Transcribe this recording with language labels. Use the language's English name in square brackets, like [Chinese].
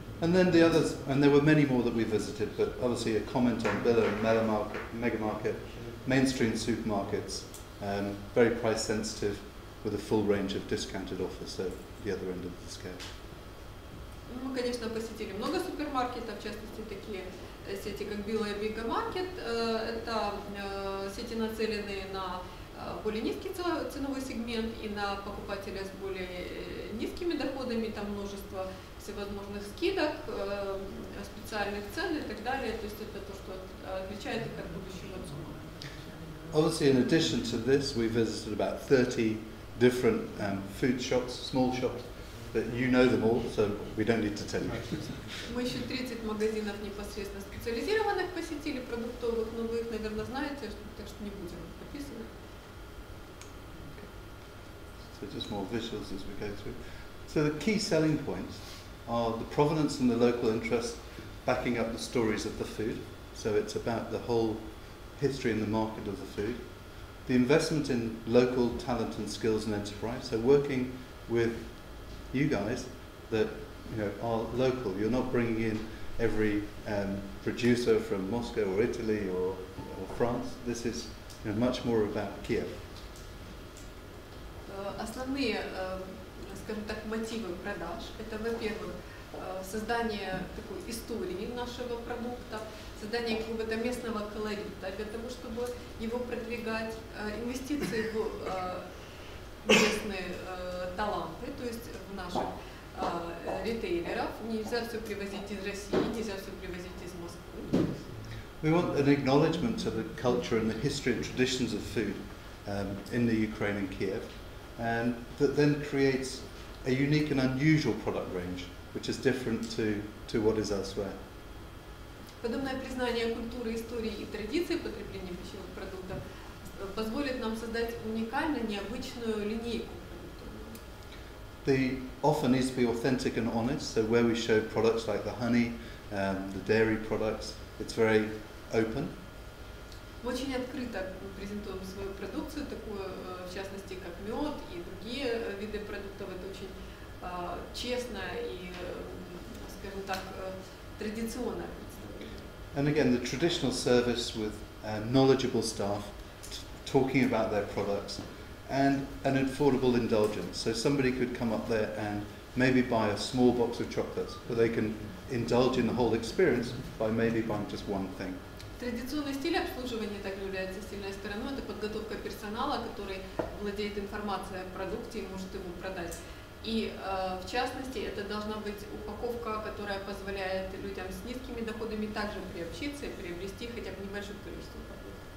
[English] And then the others, and there were many more that we visited, but obviously a comment on Billa and Mega Market, mainstream supermarkets, very price sensitive, with a full range of discounted offers, so the other end of the scale. [Russian] Мы, конечно, посетили много супермаркетов, в частности, такие сети, как Billa и Mega Market. Это сети, нацеленные на более низкий ценовой сегмент и на покупателя с более низкими доходами, там множество всевозможных скидок, специальных цен и так далее. То есть это то, что отличает их от будущего ЦУМа. [English] Obviously, in addition to this, we visited about 30 different food shops, small shops, but you know them all, so we don't need to tell you. [Russian] Мы еще 30 магазинов непосредственно специализированных посетили, продуктовых, но вы их, наверное, знаете, так что не будем описывать. [English] So just more visuals as we go through. So the key selling points are the provenance and the local interest backing up the stories of the food. So it's about the whole history and the market of the food. The investment in local talent and skills and enterprise. So working with you guys that are local. You're not bringing in every producer from Moscow or Italy or France. This is much more about Kiev. [Russian] Основные, скажем так, мотивы продаж – это, во-первых, создание такой истории нашего продукта, создание какого-то местного колорита для того, чтобы его продвигать, инвестиции в местные таланты, то есть в наших ритейлеров. Нельзя все привозить из России, нельзя все привозить из Москвы. [English] We want an acknowledgement to the culture and the history and traditions of food in the Ukraine and Kiev, and that then creates a unique and unusual product range, which is different to what is elsewhere. [Russian] Подобное признание культуры, истории и традиций потребления пищевых продуктов позволит нам создать уникальную, необычную линейку продуктов. [English] The offer needs to be authentic and honest, so where we show products like the honey, the dairy products, it's very open. [Russian] Мы очень открыто презентуем свою продукцию, такую, в частности, как мед и другие виды продуктов. Это очень честно и, скажем так, традиционно представление. [English] And again, the traditional service with knowledgeable staff talking about their products and an affordable indulgence. So somebody could come up there and maybe buy a small box of chocolates, but they can indulge in the whole experience by maybe buying just one thing. [Russian] Традиционный стиль обслуживания также является сильной стороной. Это подготовка персонала, который владеет информацией о продукте и может его продать. И в частности, это должна быть упаковка, которая позволяет людям с низкими доходами также приобщиться и приобрести хотя бы небольшое количество продуктов.